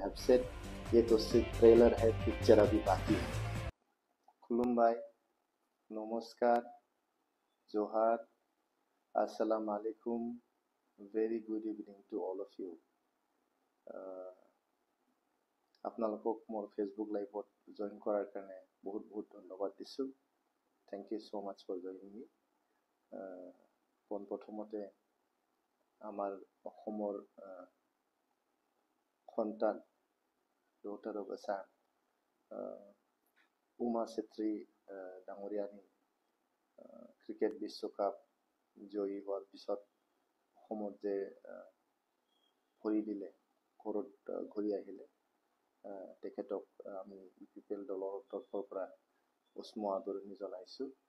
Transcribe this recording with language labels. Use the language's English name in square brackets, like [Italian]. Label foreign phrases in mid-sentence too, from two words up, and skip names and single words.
[English] I've said [Hindi] ये तो सिर्फ ट्रेलर है, पिक्चर अभी बाकी है. खुलुमबाई, नमस्कार, जोहार, [Arabic] السلام عليكم, [English] very good evening to all of you. [Assamese] আপোনালোকক মোৰ ফেচবুক লাইভত জইন কৰাৰ কাৰণে বহুত বহুত ধন্যবাদ দিছোঁ. [English] Thank you so much for joining me. [Assamese] পোনপ্ৰথমতে আমাৰ অসমৰ সন্তান [English] daughter of Assam, [Assamese] Uma Setri ডাঙৰীয়ানী ক্ৰিকেট বিশ্বকাপ জয়ী হোৱাৰ পিছত অসমত যে ভৰি দিলে, ঘৰত ঘূৰি আহিলে, তেখেতক আমি UPPL দলৰ তৰফৰ পৰা উষ্ম আদৰণি জনাইছোঁ.